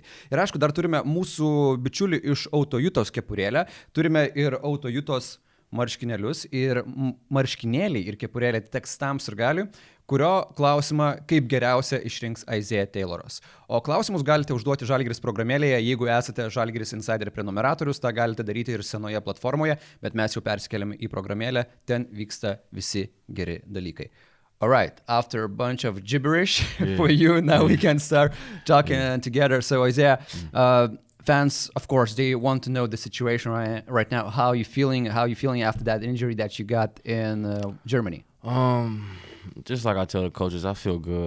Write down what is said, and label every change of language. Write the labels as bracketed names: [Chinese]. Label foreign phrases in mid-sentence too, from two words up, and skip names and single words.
[Lithuanian] Ir aišku, dar turime mūsų bičiulį iš Autojutos kepurėlę, turime ir Autojutos marškinėlius ir marškinėliai ir kepurėlė teks tam sirgaliui, kurio klausimą kaip geriausia išrinks Isaiah Tayloras. O klausimus galite užduoti Žalgiris programėlėje, jeigu esate Žalgiris Insider prenumeratorius, tą galite daryti ir senoje platformoje, bet mes jau persikėlėme į programėlę, ten vyksta visi geri dalykai. [English] All right, after a bunch of gibberish for you, now we can start talking together. So Isaiah, fans, of course, they want to know the situation right now. How are you feeling after that injury that you got in Germany? Just like I tell the coaches, I feel good.